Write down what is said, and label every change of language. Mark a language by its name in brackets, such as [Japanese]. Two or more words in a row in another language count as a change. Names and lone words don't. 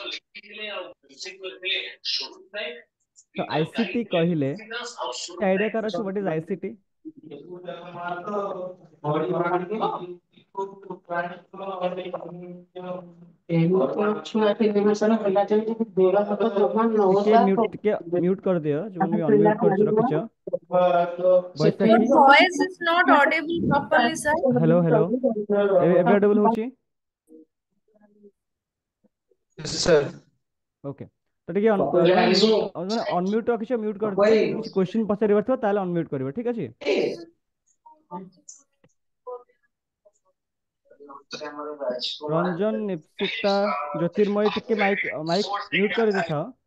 [Odia] ତ ଆଇସିଟି କହିଲେ ଆଇଡ଼ିଆ କାର ଅଛି [English] what is ICT? [Odia] ଟିକେ ମ୍ୟୁଟ କରିଦିଅ, ଯୋଉମାନେ ବି ଅନମ୍ୟୁଟ କରିଛ ରଖିଛ। [English] Your ବୈଶାଖୀ, voice is not audible properly, sir. hello hello, [Odia] ଏବେ ଅଡିବଲ୍ ହଉଛି? [English] Yes, sir. [Odia] ଓକେ, ତ ଟିକେ ଯୋଉମାନେ ମ୍ୟୁଟ ମାନେ ଅନମ୍ୟୁଟ ରଖିଛ ମ୍ୟୁଟ କରିଦିଅ। ଯଦି କିଛି କ୍ୱେଶ୍ଚିନ୍ ପଚାରିବାର ଥିବ ତାହେଲେ ଅନମ୍ୟୁଟ କରିବ। ଠିକ୍ ଅଛି। ରଞ୍ଜନ, ନିପ୍ସିତା, ଜ୍ୟୋତିର୍ମୟୀ, ଟିକେ ମାଇକ୍ ମାଇକ୍ ମ୍ୟୁଟ କରିଦେଇଥାଅ।